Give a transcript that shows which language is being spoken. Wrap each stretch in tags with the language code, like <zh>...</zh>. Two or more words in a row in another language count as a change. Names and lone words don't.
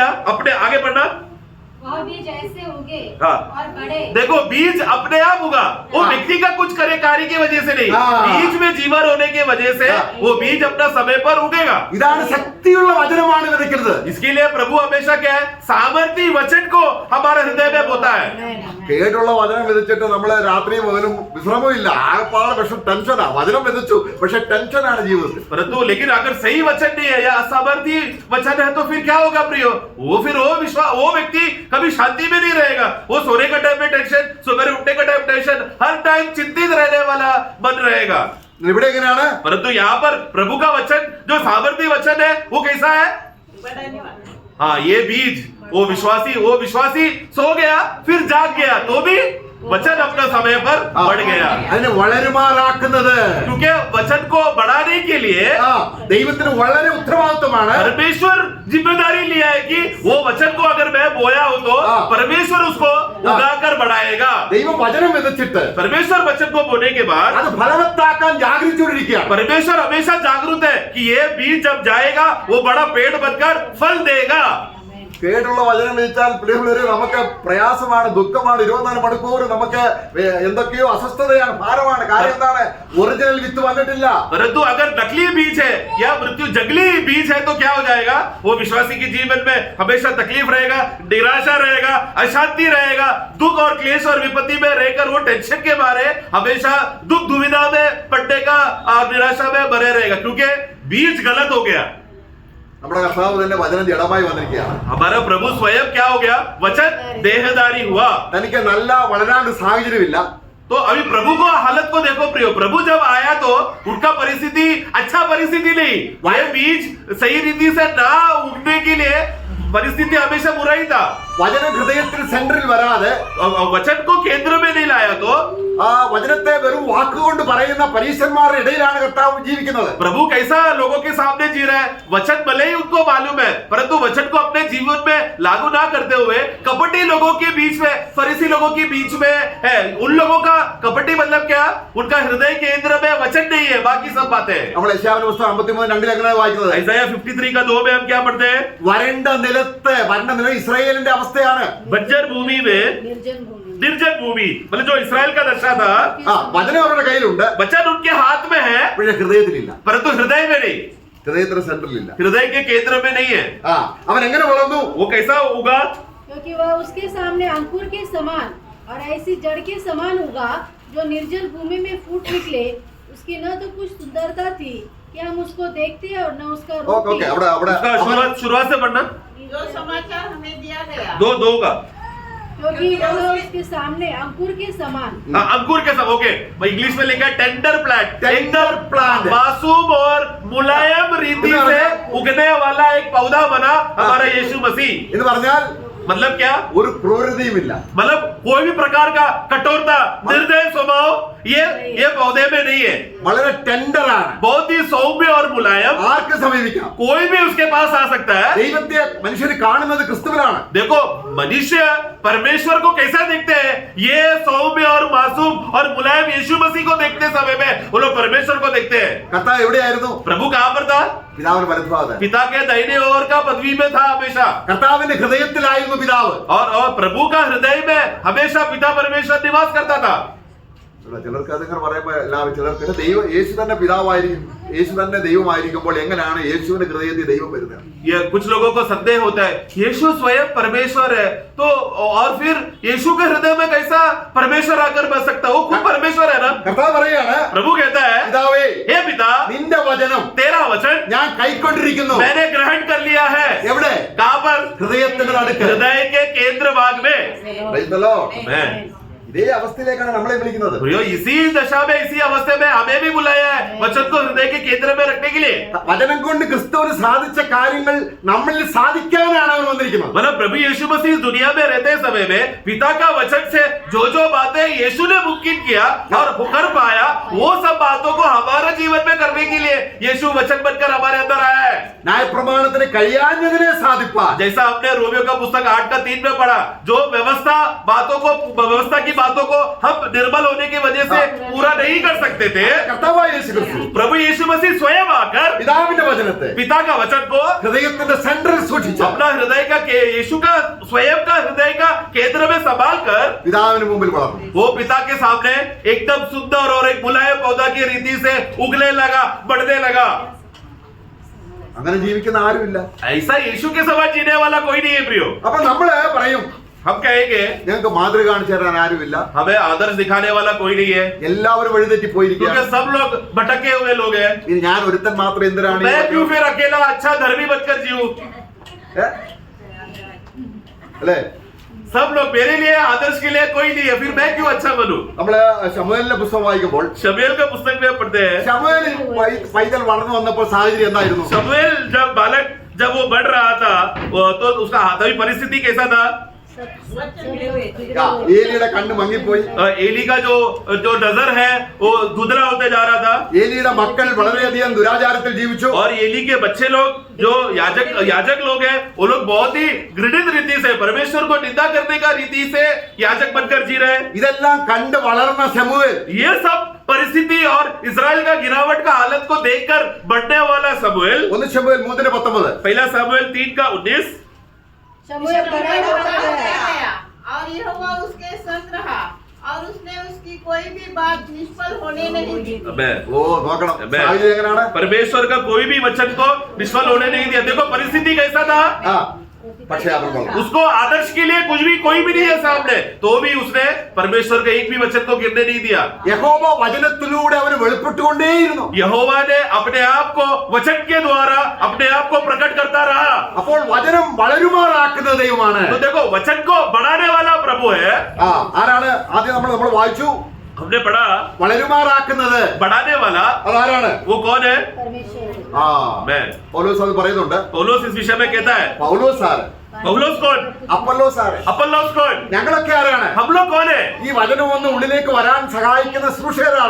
<hi>अपने आगे बढ़ना, वह बीज ऐसे उगे हाँ। और बढ़े। देखो बीज अपने आप उगा, वो हाँ। व्यक्ति का कुछ करे कार्य की वजह से नहीं, हाँ। बीज में जीवन होने की वजह से हाँ। वो बीज अपना समय पर उगेगा।</hi> <ml>ഇതാണ് ശക്തിയുള്ള വചനമാണ് വിതയ്ക്കുന്നത്.</ml> <hi>इसके लिए प्रभु हमेशा क्या है? सामर्थ्य वचन को हमारे हृदय में बोता है।</hi> <ml>കേടുള്ള വചനം വിതച്ചിട്ട് നമ്മള് രാത്രി മുതലും വിശ്രമമില്ല, ആകപ്പാടെ പക്ഷെ ടെൻഷനാ. വചനം വിതച്ചു പക്ഷെ ടെൻഷനാണ് ജീവിതത്തിൽ.</ml> <hi>परंतु लेकिन अगर सही वचन नहीं है या असामर्थ्य वचन है तो फिर क्या होगा प्रियो? वो व्यक्ति कभी शांति में नहीं रहेगा। वो सोने का टाइम में टेंशन, सुबह उठने का टाइम टेंशन, हर टाइम चिंतित रहने वाला मन रहेगा।</hi> <ml>ഇവിടെ എങ്ങനെയാണ്?</ml> <hi>परंतु यहाँ पर प्रभु का वचन जो सामर्थ्य वचन है वो कैसा है? बढ़ाने वाला। हाँ, ये बीज वो विश्वासी सो गया फिर जाग गया तो भी वचन अपना समय पर बढ़ गया।</hi> <ml>അതിനെ വളരുമാറാക്കുന്നത്</ml> <hi>क्योंकि वचन को बढ़ाने के लिए</hi> <ml>ദൈവത്തിന് വളരെ ഉത്തരവാദിത്വമാണ്.</ml> <hi>परमेश्वर जिम्मेदारी लिया है कि वो वचन को अगर मैं बोया हूं तो परमेश्वर उसको उगाकर बढ़ाएगा।</hi> <ml>ദൈവം വചനം വിതച്ചിട്ട്</ml> <hi>परमेश्वर वचन को बोने के बाद</hi> <ml>അത് ഫലവത്താക്കാൻ ജാഗരിച്ചുകൊണ്ടിരിക്കുകയാണ്.</ml> <hi>परमेश्वर हमेशा जागरूक है कि ये बीज जब जाएगा वो बड़ा पेड़ बनकर फल देगा।</hi> <ml>കേടുള്ള വചനം വിധിച്ചാൽ പ്രിയമുള്ളവരെ നമുക്ക് പ്രയാസമാണ്, ദുഃഖമാണ്. 24 മണിക്കൂർ നമുക്ക് എന്തൊക്കെയോ അസ്വസ്ഥതയാണ്, ഭാരമാണ്. കാര്യം എന്താണ്? ഒറിജിനൽ വിത്ത് വന്നിട്ടില്ല.</ml> <hi>परंतु अगर नकली बीज है या मृत्यु जंगली बीज है तो क्या हो जाएगा? वो विश्वासी के जीवन में हमेशा तकलीफ रहेगा, निराशा रहेगा, अशांति रहेगा, दुख और क्लेश और विपत्ति में रहकर वो टेंशन के मारे हमेशा दुख दुविधा में पड़ने का और निराशा में बने रहेगा, क्योंकि बीज गलत हो गया।</hi> <ml>നമ്മുടെ കർത്താവ് തന്നെ വചനം ജഡമായി വന്നിരിക്കുകയാണ്.</ml> <hi>हमारा प्रभु स्वयं क्या हो गया? वचन देहधारी हुआ।</hi> <ml>തനിക്ക് നല്ല വളരാണ്ട് സാഹചര്യമില്ല.</ml> <hi>तो अभी प्रभु को हालत को देखो प्रियो, प्रभु जब आया तो उनका परिस्थिति अच्छा परिस्थिति नहीं, वह बीज सही रीति से ना उगने के लिए परिस्थिति हमेशा बुरा ही था।</hi> <ml>വചനം ഹൃദയത്തിൽ സെന്ററിൽ വരാതെ</ml> <hi>वचन को केंद्र में नहीं लाया तो</hi> <ml>ആ വചനത്തെ വെറും വാക്കുകൊണ്ട് പറയുന്ന പരീശന്മാരുടെ ഇടയിലാണ് കർത്താവ് ജീവിക്കുന്നത്.</ml> <hi>प्रभु कैसा लोगों के सामने जी रहा है? वचन भले ही उनको मालूम है परंतु वचन को अपने जीवन में लागू ना करते हुए कपटी लोगों के बीच में, फरीसी लोगों के बीच में है। उन लोगों का कपटी मतलब क्या? उनका हृदय केंद्र में वचन नहीं है, बाकी सब बातें।</hi> <ml>നമ്മൾ യശയ്യാവിന്റെ പുസ്തകം 53:2 എങ്ങനെ വായിക്കുന്നത്?</ml> <hi>ഐസായ 53 का 2 में हम क्या पढ़ते हैं?</hi> <ml>വരണ്ട നിലം ഇസ്രായേലിന്റെ അവസ്ഥയാണ്.</ml> <hi>बंजर भूमि में निर्जन भूमि, मतलब जो इस्राएल का दशा था,</hi> <ml>വചനം അവരുടെ കയ്യിലുണ്ട്,</ml> <hi>वचन उनके हाथ में है</hi> <ml>പക്ഷേ ഹൃദയത്തിലില്ല.</ml> <hi>परंतु हृदय में नहीं,</hi> <ml>ഹൃദയത്തിന്റെ സെന്ററിലില്ല.</ml> <hi>हृदय के केंद्र में नहीं है।</hi> <ml>അവൻ എങ്ങനെ വളർന്നു?</ml> <hi>वो कैसा उगा? क्योंकि वह उसके सामने अंकुर के समान और ऐसी जड़ के समान उगा जो निर्जल भूमि में फूट निकले। उसकी न तो कुछ सुंदरता थी कि हम उसको देखते और न उसका रूप ഓക്കെ भी। शुरुआत से पढ़ना, जो समाचार हमें दिया गया, दो का क्योंकि वह उसके सामने अंकुर के समान। अंकुर के सब। ओके, इंग्लिश में लिखा है</hi> <en>tender plant, tender plant,</en> <hi>मासूम और मुलायम रीति से उगने वाला एक पौधा बना हमारा यीशु मसीह।</hi> <ml>എന്ന് പറഞ്ഞാൽ</ml> <hi>मतलब क्या?</hi> <ml>ഒരു ക്രൂരതയുമില്ല.</ml> <hi>मतलब कोई भी प्रकार का कठोरता, निर्दय स्वभाव ये पौधे में नहीं है।</hi> <ml>വളരെ ടെൻഡർ ആണ്.</ml> <hi>बहुत ही सौम्य और मुलायम,</hi> <ml>ആർക്ക് സമീപിക്കാം?</ml> <hi>कोई भी उसके पास आ सकता है।</hi> <ml>ദൈവത്തെ മനുഷ്യർ കാണുന്നത് ക്രിസ്തുവിലാണ്.</ml> <hi>देखो मनुष्य परमेश्वर को कैसा देखते हैं? ये सौम्य और मासूम और मुलायम यीशु मसीह को देखते समय में वो लोग परमेश्वर को देखते हैं।</hi> <ml>കർത്താവ് എവിടെയായിരുന്നു?</ml> <hi>प्रभु कहां पर था?</hi> <ml>പിതാവിന് വലതുഭാഗത്ത്.</ml> <hi>पिता के दाहिने ओर का पदवी में था हमेशा,</hi> <ml>കർത്താവിന്റെ ഹൃദയത്തിലായിരുന്നു പിതാവ്.</ml> <hi>और प्रभु का हृदय में हमेशा पिता परमेश्वर निवास करता था।</hi> <ml>ചിലർക്ക് അതിങ്ങനെ പറയുമ്പോൾ എല്ലാവരും ചിലർക്ക് ദൈവം യേശു തന്നെ പിതാവായിരിക്കും, യേശു തന്നെ ദൈവമായിരിക്കുമ്പോൾ എങ്ങനെയാണ് യേശുവിന്റെ ഹൃദയത്തിൽ ദൈവം വരുന്നത്?</ml> <hi>ये कुछ लोगों को संदेह होता है, यीशु स्वयं परमेश्वर है तो और फिर यीशु के हृदय में कैसा परमेश्वर आकर बस सकता? वो खुद परमेश्वर है ना।</hi> <ml>കർത്താവ് പറയാണ്,</ml> <hi>प्रभु कहता है,</hi> <ml>പിതാവേ</ml> <hi>हे पिता,</hi> <ml>നിന്റെ വചനം</ml> <hi>तेरा वचन</hi> <ml>ഞാൻ കൈക്കൊണ്ടിരിക്കുന്നു.</ml> <hi>मैंने ग्रहण कर लिया है।</hi> <ml>എവിടെ?</ml> <hi>कहाँ पर?</hi> <ml>ഹൃദയത്തിന്റെ നടുക്ക്.</ml> <hi>हृदय के केंद्र भाग में।</hi> <en>Praise the Lord. Amen।</en> <ml>ഇതേ അവസ്ഥയിലേക്കാണ് നമ്മളെ വിളിക്കുന്നത്.</ml> <hi>प्रियो, इसी दशा में, इसी अवस्था में हमें भी बुलाया है, वचन को हृदय के केंद्र में रखने के लिए।</hi> <ml>വചനം കൊണ്ട് ക്രിസ്തുവിന് സാധിച്ച കാര്യങ്ങൾ നമ്മളിൽ സാധിക്കാനാണ് അവൻ വന്നിരിക്കുന്നത്.</ml> <hi>मतलब प्रभु यीशु मसीह इस दुनिया में रहते समय में पिता का वचन से जो बातें यीशु ने मुमकिन किया और कर पाया, वो सब बातों को हमारे जीवन में करने के लिए यीशु वचन बनकर हमारे अंदर आया है।</hi> <ml>ന്യായപ്രമാണത്തിന് കഴിയാഞ്ഞതിനെ സാധിപ്പാൻ,</ml> <hi>जैसा हमने रोमियो का पुस्तक 8:3 में पढ़ा, जो व्यवस्था की बातों को हम निर्बल होने की वजह से पूरा नहीं कर सकते थे,</hi> <ml>കർത്താവായ യേശു ക്രിസ്തു</ml> <hi>प्रभु यीशु मसीह स्वयं आकर</hi> <ml>പിതാവിന്റെ വചനത്തെ</ml> <hi>पिता का वचन को</hi> <ml>ഹൃദയത്തിന്റെ സെന്ററിൽ സൂക്ഷിച്ചു</ml> <hi>अपना हृदय का यीशु का स्वयं का हृदय का केंद्र में संभाल कर</hi> <ml>പിതാവിന് മുമ്പിൽ വളർന്നു.</ml> <hi>वो पिता के सामने एकदम सुंदर और एक मुलायम पौधा की रीति से उगने लगा, बढ़ने लगा।</hi> <ml>അങ്ങനെ ജീവിക്കുന്ന ആരുമില്ല.</ml> <hi>ऐसा यीशु के समान जीने वाला कोई नहीं है प्रियो।</hi> <ml>അപ്പൊ നമ്മള് പറയും,</ml> <hi>हम कहेंगे</hi> <ml>ഞങ്ങൾക്ക് മാതൃക കാണിച്ചു തരാൻ ആരുമില്ല,</ml> <hi>हमें आदर्श दिखाने वाला कोई नहीं है,</hi> <ml>എല്ലാവരും വഴിതെറ്റി പോയിരിക്കുകയാണ്.</ml> <hi>क्योंकि सब लोग भटके हुए लोग हैं।</hi> <ml>ഇനി ഞാൻ ഒരുത്തൻ മാത്രം എന്തിനാണ്</ml> <hi>मैं क्यों फिर अकेला अच्छा धर्मी बनकर जीऊं?</hi> <ml>അല്ലേ?</ml> <hi>सब लोग मेरे लिए आदर्श के लिए कोई नहीं है, फिर मैं क्यों अच्छा बनूं?</hi> <ml>നമ്മള് ശമൂവേലിന്റെ പുസ്തകം വായിക്കുമ്പോൾ</ml> <hi>शमूएल का पुस्तक में पढ़ते हैं,</hi> <ml>ശമൂവേൽ പൈതൽ വളർന്നു വന്നപ്പോൾ സാഹചര്യം എന്തായിരുന്നു?</ml> <hi>शमूएल जब वो बढ़ रहा था तो उसका तभी परिस्थिति कैसा था?</hi> <ml>ഏലിയുടെ കണ്ണ് മങ്ങിപ്പോയി.</ml> <hi>एली का जो नजर है वो धुंधला होते जा रहा था,</hi> <ml>ഏലിയുടെ മക്കൾ വളരെയധികം ദുരാചാരത്തിൽ ജീവിച്ചു.</ml> <hi>और एली के बच्चे लोग जो याजक लोग हैं, वो लोग बहुत ही घृणित रीति से परमेश्वर को निंदा करने का रीति से याजक बनकर जी रहे हैं।</hi> <ml>ഇതെല്ലാം കണ്ട് വളർന്ന ശമൂവേൽ</ml> <hi>ये सब परिस्थिति और इजराइल का गिरावट का हालत को देखकर बढ़ने वाला शमूएल,</hi> <ml>1 ശമൂവേൽ 3:19</ml> <hi>पहला शमूएल 3:19, शमूएल बड़ा होता गया गया और यहोवा उसके संग रहा और उसने उसकी कोई भी बात निष्फल होने नहीं दी।</hi> <ml>ഓ നോക്കണം അമേൻ. സാഹചര്യം എങ്ങനെയാണ്?</ml> <hi>परमेश्वर का कोई भी वचन को निष्फल होने नहीं दिया। देखो परिस्थिति कैसा था,</hi> <ml>ആ പക്ഷേ അവൻ കൊള്ളാം.</ml> <hi>उसको आदर्श के लिए कोई भी नहीं है सामने, तो भी उसने परमेश्वर के एक भी वचन को गिरने नहीं दिया।</hi> <ml>യഹോവ വചനത്തിലൂടെ അവന് വെളിപ്പെട്ടുകൊണ്ടേയിരുന്നു.</ml> <hi>यहोवा ने अपने आप को वचन के द्वारा अपने आप को प्रकट करता रहा।</hi> <ml>അപ്പോൾ വചനം വളരുമാറാക്കുന്ന ദൈവമാണ്.</ml> <hi>तो देखो वचन को बढ़ाने वाला प्रभु है।</hi> <ml>ആരാണ്? ആദ്യം നമ്മൾ വായിച്ചു,</ml> <hi>हमने पढ़ा</hi> <ml>വളരുമാറാക്കുന്നത്</ml> <hi>बढ़ाने वाला,</hi> <ml>അതാരാണ്?</ml> <hi>वो कौन है? परमेश्वर मैं।</hi> <ml>പൗലോസ് അത് പറയുന്നുണ്ട്.</ml> <hi>पौलुस इस विषय में कहता है।</hi> <ml>പൗലോസ് ആര്?</ml> <hi>पौलुस कौन?</hi> <ml>അപ്പൊല്ലോസ് ആര്?</ml> <hi>अपोल्लोस कौन?</hi> <ml>ഞങ്ങളൊക്കെ ആരാണ്?</ml> <hi>हम लोग कौन है?</hi> <ml>ഈ വചനം ഒന്ന് ഉള്ളിലേക്ക് വരാൻ സഹായിക്കുന്ന ശുശ്രൂഷകരാണ്.</ml>